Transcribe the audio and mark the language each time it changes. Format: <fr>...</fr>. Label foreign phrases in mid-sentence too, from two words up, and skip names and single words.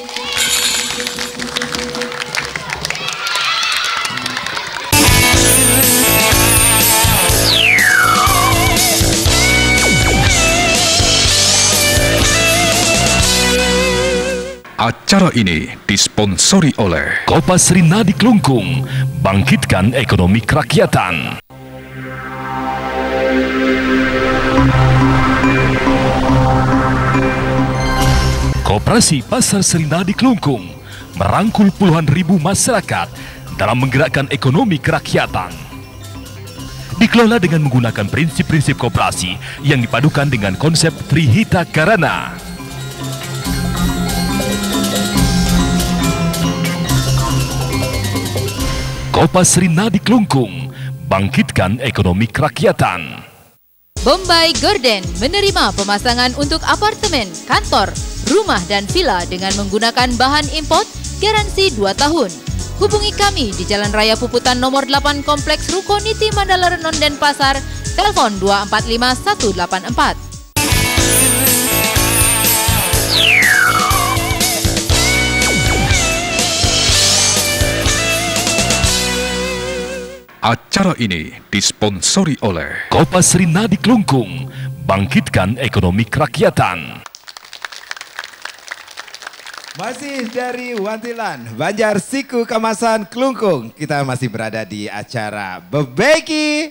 <id>Acara ini disponsori oleh Kopas Srinadi Klungkung, bangkitkan ekonomi kerakyatan. Koperasi Pasar Srinadi Klungkung merangkul puluhan ribu masyarakat dalam menggerakkan ekonomi kerakyatan. Dikelola dengan menggunakan prinsip-prinsip koperasi yang dipadukan dengan konsep Trihita Karana. Kopas Srinadi Klungkung, bangkitkan ekonomi kerakyatan. Bombay Gordon menerima pemasangan untuk apartemen, kantor, rumah dan villa dengan menggunakan bahan import garansi 2 tahun. Hubungi kami di Jalan Raya Puputan nomor 8 Kompleks Rukoniti Mandala Renon Denpasar, telepon 245184. Acara ini disponsori oleh Kopas Srinadi Klungkung, bangkitkan ekonomi kerakyatan. Masih dari Wantilan, Banjar Siku Kamasan Klungkung. Kita masih berada di acara Bebeki</id>